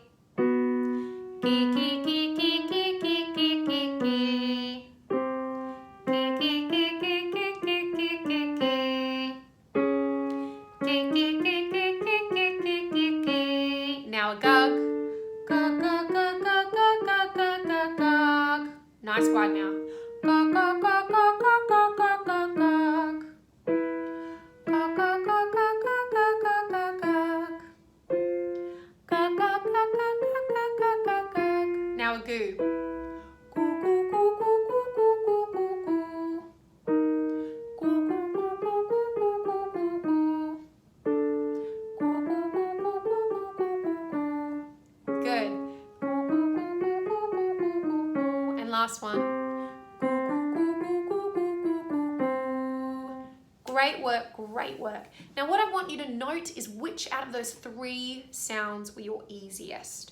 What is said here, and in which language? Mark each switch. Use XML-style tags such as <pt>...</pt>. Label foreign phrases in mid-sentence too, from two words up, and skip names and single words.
<en>Gee, gee, gee, gee, gee, gee, gee, gee, gee. Now a gug. Gug, gug, gug, gug, gug, gug, gug, gug, gug. Nice wide now. Gug, gug, gug, gug, gug, gug, gug, gug, gug. Gug, gug, gug, gug, gug, gug, gug, gug, gug. Gug, gug, gug, gug, gug, gug, gug, gug. Now a goo. Goo, goo, goo, goo, goo, goo, goo, goo, goo. Goo, goo, goo, goo, goo, goo, goo, goo, goo. Goo, goo, goo, goo, goo, goo, goo, goo. Good. And last one. Great work, great work. Now what I want you to note is which out of those 3 sounds were your easiest.</en>